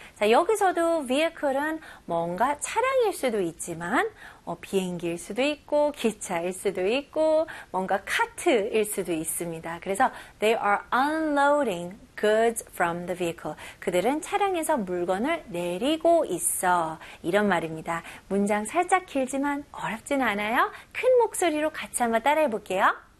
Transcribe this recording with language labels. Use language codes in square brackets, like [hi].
[ko] 자, 여기서도 vehicle은 뭔가 차량일 수도 있지만 비행기일 수도 있고 기차일 수도 있고 뭔가 카트일 수도 있습니다. 그래서 [en] they are unloading goods from the vehicle. [ko] 그들은 차량에서 물건을 내리고 있어. 이런 말입니다. 문장 살짝 길지만 어렵진 않아요. 큰 목소리로 같이 한번 따라해 볼게요.